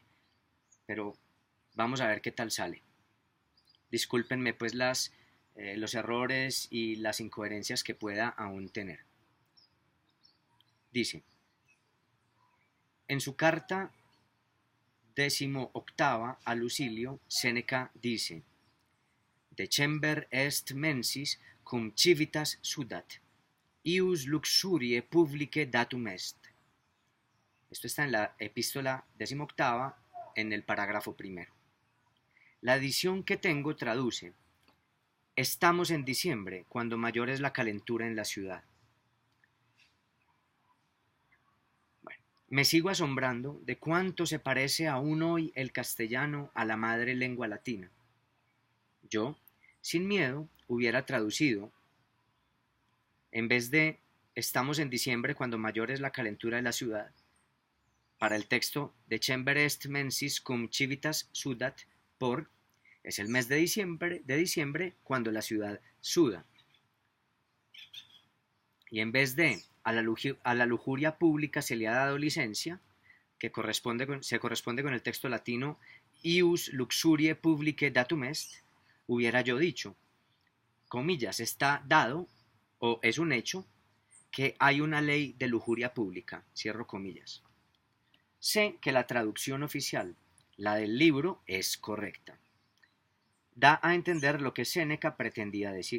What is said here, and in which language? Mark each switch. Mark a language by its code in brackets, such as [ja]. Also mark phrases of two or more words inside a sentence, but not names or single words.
[es] Pero vamos a ver qué tal sale. Discúlpenme pues los errores y las incoherencias que pueda aún tener. Dice, en su carta 18ª a Lucilio, Séneca dice: [la] December est mensis cum civitas sudat, ius luxurie publicae datum est. [es] Esto está en la epístola 18ª, en el parágrafo primero. La edición que tengo traduce: estamos en diciembre, cuando mayor es la calentura en la ciudad. Bueno, me sigo asombrando de cuánto se parece aún hoy el castellano a la madre lengua latina. Yo, sin miedo, hubiera traducido, en vez de estamos en diciembre, cuando mayor es la calentura de la ciudad, para el texto [la] December est mensis cum civitas sudat, [es] por es el mes de diciembre cuando la ciudad suda. Y en vez de a la lujuria pública se le ha dado licencia, que se corresponde con el texto latino [la] ius luxuriae publicae datum est, [es] hubiera yo dicho, comillas, está dado o es un hecho que hay una ley de lujuria pública, cierro comillas. Sé que la traducción oficial, la del libro, es correcta. Da a entender lo que Séneca pretendía decir.